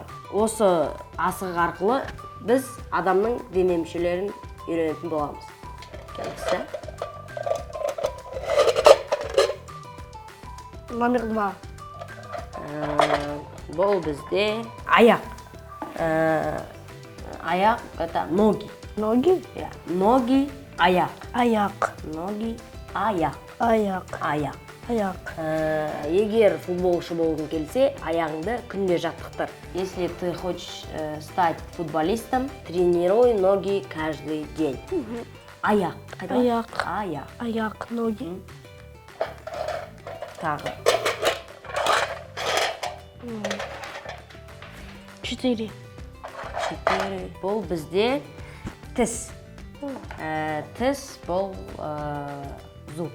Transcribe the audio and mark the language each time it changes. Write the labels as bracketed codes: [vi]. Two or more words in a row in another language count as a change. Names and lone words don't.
[kk] Осы асық арқылы біз адамның дене мүшелерін үйренетін боламыз. Келесі. Номер 2. Бұл бізде аяқ. Аяқ – [ru] это ноги. Ноги? Ноги, [kk] аяқ. Аяқ. [ru] Ноги, аяқ. [kk] Аяқ. Аяқ. Аяқ. Егер футболшы болғың келсе, аяғыңды күнде жаттықтыр. [ru] Если ты хочешь стать футболистом, тренируй ноги каждый день. [kk] Аяқ. Аяқ. Аяқ. Аяқ, ноги. Тағы. 4. Бұл бізде тіс. Тіс бұл зуб.